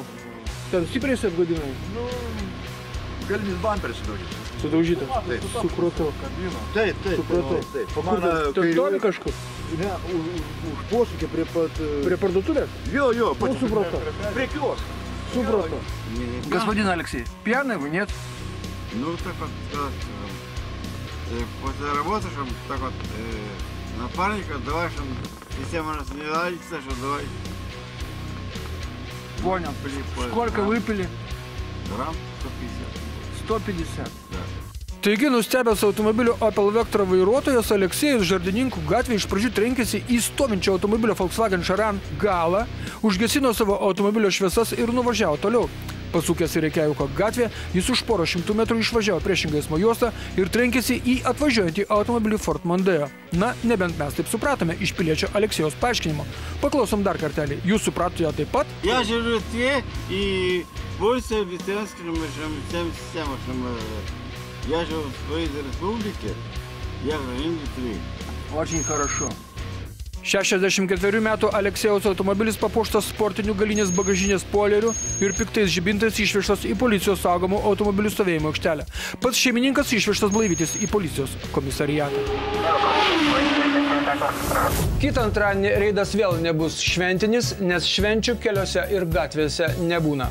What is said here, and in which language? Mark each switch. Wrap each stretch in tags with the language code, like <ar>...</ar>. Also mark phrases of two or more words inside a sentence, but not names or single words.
<lt>Ten stipriai esi apgadinai? Galinis bamperis sudaužytas. Taip. Supratau. Taip. Supratau. Ten toli kažkur? Ne, už posūkį prie pat... Prie parduotuvės? Jo, supratau. Prie kiosko. Supратau.</lt> <ru>Господин Алексей, пьяный вы, нет? Ну, так вот, после работы, чтобы так вот, напарника, давай, чтобы система у нас не ладится, что давай... Понял. Сколько выпили? Грамм 150. 150? Да.</ru> <lt>Taigi, nustebęs automobilio Opel Vectra vairuotojas Aleksėjus Žardininkų gatvėje iš pradžių trenkėsi į stovinčio automobilio Volkswagen Charan galą, užgesino savo automobilio šviesas ir nuvažiavo toliau. Pasukęs į Reikjaviko gatvę, jis už porą šimtų metrų išvažiavo priešingą eismo juostą ir trenkėsi į atvažiuojantį automobilį Ford Mondeo. Na, nebent mes taip supratome iš piliečio Aleksėjaus paaiškinimo. Paklausom dar kartelį. Jūs supratote taip pat?</lt> <ru>Я живу те и больше ветеранским всем системам. Я живу в своей республике, я гражданин Литвы. Очень хорошо.</ru> <lt>64 metų Aleksėjaus automobilis papuoštas sportiniu galinės bagažinės spoileriu ir piktais žibintais išvežtas į policijos saugomų automobilių stovėjimo aikštelę. Pats šeimininkas išvežtas blaivytis į policijos komisariatą. Kitą antradienį reidas vėl nebus šventinis, nes švenčių keliuose ir gatvėse nebūna.</lt>